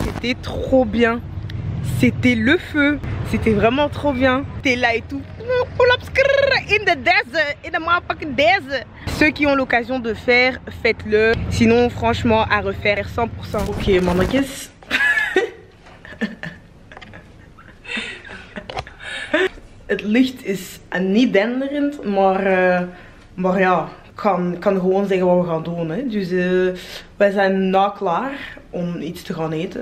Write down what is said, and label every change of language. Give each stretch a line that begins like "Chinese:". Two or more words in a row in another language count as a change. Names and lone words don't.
French: C'était trop bien. C'était le feu. C'était vraiment trop bien. T'es là et tout.
English: In the desert, in the motherfucking desert.
French: Ceux qui ont l'occasion de faire, faites-le. Sinon, franchement, à refaire 100%.
Dutch: Ok, mannetjes. Het licht is niet denderend, maar ja, kan gewoon zeggen wat we gaan doen. Hè. Dus wij zijn nu klaar om iets te gaan eten.